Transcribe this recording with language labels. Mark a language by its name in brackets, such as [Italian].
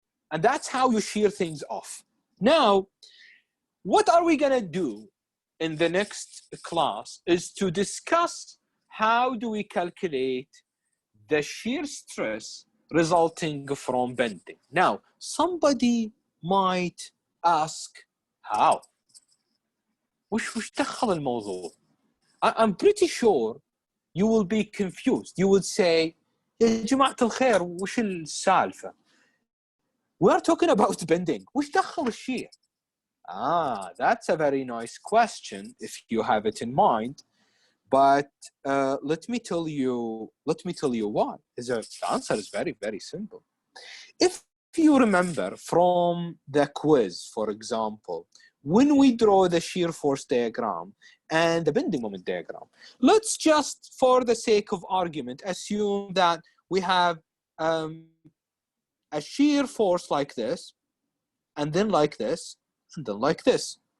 [English] And that's how you shear things off. Now, what are we going to do in the next class is to discuss how do we calculate the shear stress resulting from bending. Now, somebody might ask, how? [Arabic] وش دخل الموضوع? [English] I'm pretty sure you will be confused. You would say, [Arabic] يا جماعة الخير وش السالفة? [English] We are talking about bending. [Arabic] وش دخل الشيء? [English] That's a very nice question if you have it in mind. But let me tell you why. The answer is very, very simple. If you remember from the quiz, for example, when we draw the shear force diagram and the bending moment diagram, let's just, for the sake of argument, assume that we have a shear force like this, and then like this, and then like this.